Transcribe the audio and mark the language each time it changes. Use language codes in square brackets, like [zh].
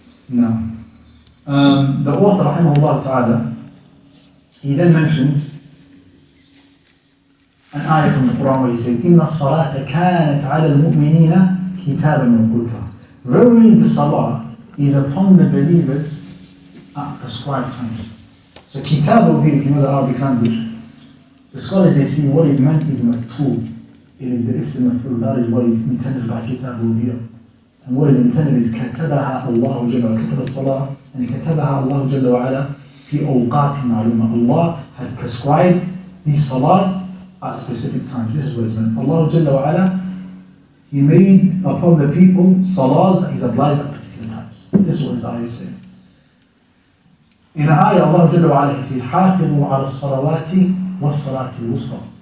[en] Now, the author, rahimahullah ta'ala, he then mentions an ayah from the Quran where he says, [ar] إِنَّ الصَّلَاةَ كَانَتْ عَلَى الْمُؤْمِنِينَ كِتَابًا مَوْقُوتًا. [en] Verily the salah is upon the believers at prescribed times. So kitab over here, if you know the Arabic language, the scholars, they see what is meant is maktool. It is the Isse maf'ul, that is what is intended by kitab over here. And what is intended is [ar] كتبها الله جل وعلا, كتب الصلاة, [en] and كتبها الله جل وعلا [ar] في أوقات معلومة. [en] Allah had prescribed these salahs at specific times. This is what is meant. Allah Jalla wa ala, He made upon the people salahs that He's obliged at particular times. This is what His ayah is saying. In the ayah, Allah Jalla wa ala, He says, [ar] حافظوا على الصلوات والصلاة الوسطى.